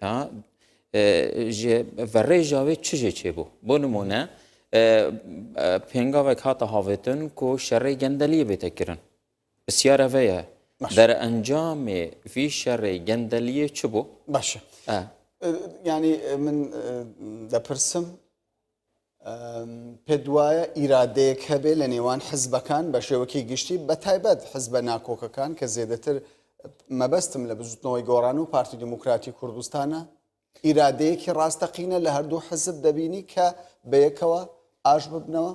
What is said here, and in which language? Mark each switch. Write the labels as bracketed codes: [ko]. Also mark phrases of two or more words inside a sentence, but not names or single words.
[ku] ji verêja wê çi jê çêbû bo nimûne pengavek hata havetin ku şerê gendeliyê bête kirin bisyar ve ye derencamê vî şerê gendeliyê çi bû [ckb] باشە ینی من دەپرسم پێت وایە ئیرادەیەک هەبێ لە نێوان حزبەکان بە شێوەکی گشتی بە تایبەت حزبە ناکۆکەکان کە زێدەتر مەبەستم لە بزوتنەوەی گۆڕان و پارتی دموکراتی کوردستانە ئیرادەیەکی ڕاستەقینە لە هەردوو حزب دەبینی کە بەیەکەوە ئاش ببنەوە؟